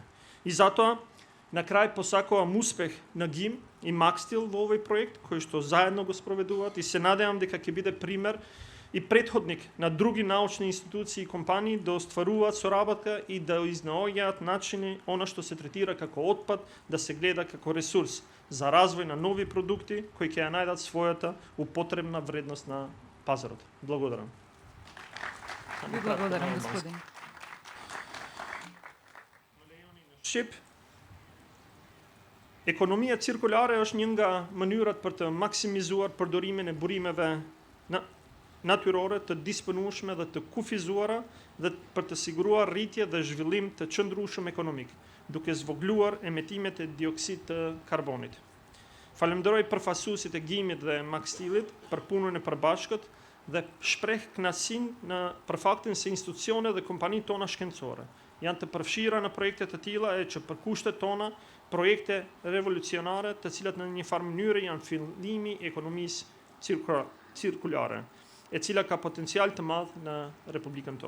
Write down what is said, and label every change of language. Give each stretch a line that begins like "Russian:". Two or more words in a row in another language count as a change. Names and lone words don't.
Macedonian: И затоа на крај посакувам успех на ГИМ и Макстил во овој проект кој што заедно го спроведуваат и се надевам дека ќе биде пример и претходник на други научни институции и компании да остваруваат соработка и да изнаоѓаат начини она што се третира како отпад да се гледа како ресурс за развој на нови продукти кои ќе ја најдат својата употребна вредност на пазарот. Благодарам. Ви благодарам, господин.
Albanian: Шип. Ekonomia cirkulare e njënga mënyrat për të maksimizuar përdorimin e burimeve natyrore të disponueshme dhe të kufizuara dhe për të siguruar rritje dhe zhvillim të qëndrueshëm ekonomik, duke zvogluar emetimet e dioksid të karbonit. Falenderoj përfaqësuesit e GIM-it dhe Maxtilit për punën e përbashkët dhe shpreh kënaqësinë për faktin se institucionet dhe kompanitë tona shkencore janë të përfshira në projekte të tilla e që për kushtet tona projekte revolucionare të cilat në një farë mënyrë janë fillimi i ekonomisë cirkulare, e cila ka potencial të madh në Republikën tonë.